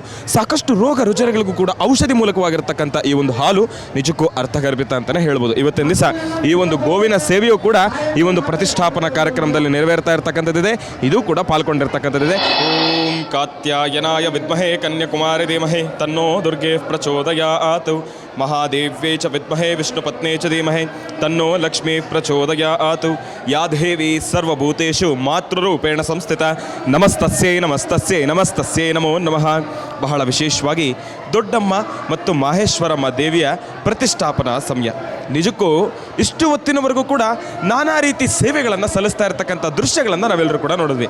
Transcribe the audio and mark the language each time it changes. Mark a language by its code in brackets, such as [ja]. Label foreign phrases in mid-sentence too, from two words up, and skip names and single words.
[kn] ಸಾಕಷ್ಟು ರೋಗ ರುಜಿನಗಳಿಗೂ ಕೂಡ ಔಷಧಿ ಮೂಲಕವಾಗಿರ್ತಕ್ಕಂಥ ಈ ಒಂದು ಹಾಲು ನಿಜಕ್ಕೂ ಅರ್ಥಗರ್ಭಿತ ಅಂತಲೇ ಹೇಳ್ಬೋದು. ಇವತ್ತಿನ ದಿವಸ ಈ ಒಂದು ಗೋವಿನ ಸೇವೆಯೂ ಕೂಡ ಈ ಒಂದು ಪ್ರತಿಷ್ಠಾಪನಾ ಕಾರ್ಯಕ್ರಮದಲ್ಲಿ ನೆರವೇರ್ತಾ ಇರ್ತಕ್ಕಂಥದ್ದಿದೆ. ಇದು ಕೂಡ ಪಾಲ್ಗೊಂಡಿರ್ತಕ್ಕಂಥದ್ದಿದೆ. [sa] ಓಂ ಕಾತ್ಯಾಯನಾಯ ವಿದ್ಮಹೇ ಕನ್ಯಾಕುಮಾರಿ ಧೀಮಹಿ ತನ್ನೋ ದುರ್ಗೆ ಪ್ರಚೋದಯಾತ್ ಮಹಾದೇವ್ಯೇ ಚ ವಿದ್ಮಹೇ ವಿಷ್ಣುಪತ್ನೇ ಚ ಧೀಮಹಿ ತನ್ನೋ ಲಕ್ಷ್ಮೀ ಪ್ರಚೋದಯಾತ್ ಯಾ ದೇವಿ ಸರ್ವಭೂತೇಷು ಮಾತೃರೂಪೇಣ ಸಂಸ್ಥಿತ ನಮಸ್ತಸ್ಯೈ ನಮಸ್ತಸ್ಯೈ ನಮಸ್ತಸ್ಯೈ ನಮೋ ನಮಃ. [kn] ಬಹಳ ವಿಶೇಷವಾಗಿ ದೊಡ್ಡಮ್ಮ ಮತ್ತು ಮಾಹೇಶ್ವರಮ್ಮ ದೇವಿಯ ಪ್ರತಿಷ್ಠಾಪನಾ ಸಮಯ. ನಿಜಕ್ಕೂ ಇಷ್ಟು ಹೊತ್ತಿನವರೆಗೂ ಕೂಡ ನಾನಾ ರೀತಿ ಸೇವೆಗಳನ್ನು ಸಲ್ಲಿಸ್ತಾ ಇರ್ತಕ್ಕಂಥ ದೃಶ್ಯಗಳನ್ನು ನಾವೆಲ್ಲರೂ ಕೂಡ ನೋಡಿದ್ವಿ.